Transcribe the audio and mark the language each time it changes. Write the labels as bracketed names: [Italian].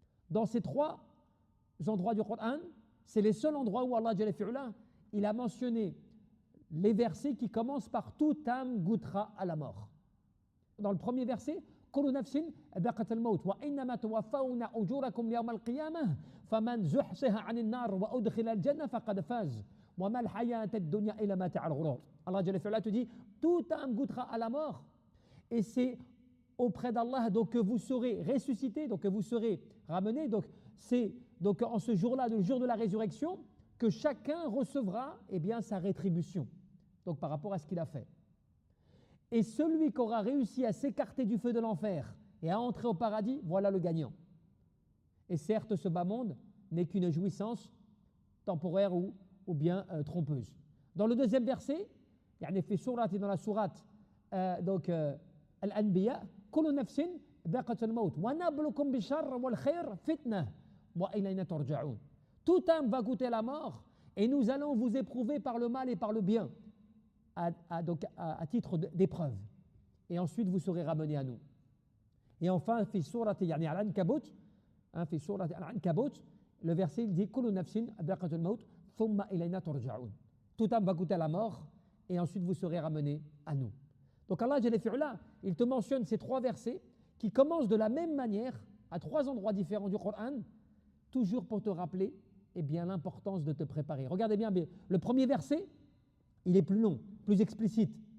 [French] Dans ces 3 endroits du Coran, c'est les seuls endroits où Allah Jalla fi'ala, il a mentionné les versets qui commencent par toute âme goûtera à la mort. Dans le premier verset, [Arabic] كل نفس ذائقة الموت وإنما توفون أجوركم يوم القيامة فمن زحزح عن النار وأدخل الجنة فقد فاز وما الحياة الدنيا إلا متاع الغرور. [French] Allah Jalla fi'ala te dit, toute âme goûtera à la mort et c'est auprès d'Allah donc que vous serez ressuscité, donc que vous serez ramené. Donc c'est donc en ce jour-là, le jour de la résurrection, que chacun recevra sa rétribution, donc par rapport à ce qu'il a fait. Et celui qui aura réussi à s'écarter du feu de l'enfer et à entrer au paradis, voilà le gagnant. Et certes, ce bas monde n'est qu'une jouissance temporaire ou bien trompeuse. Dans le deuxième verset, dans la sourate Al-Anbiya, [Arabic] كل نفس ذائقة الموت ونبلوكم بالشر والخير فتنة وإلينا ترجعون. [French] Toute âme va goûter la mort et nous allons vous éprouver par le mal et par le bien à titre d'épreuve. Et ensuite vous serez ramenés à nous. Et enfin, [Arabic] في سورة Al-Ankabut, في سورة Al-Ankabut, [French] le verset il dit [Arabic] كل نفس ذائقة الموت ثم إلينا ترجعون. [French] Toute âme va goûter la mort et ensuite vous serez ramenés à nous. Donc Allah Jalla fi'ala, il te mentionne ces 3 versets qui commencent de la même manière à 3 endroits différents du Coran, toujours pour te rappeler l'importance de te préparer. Regardez bien, le premier verset, il est plus long, plus explicite.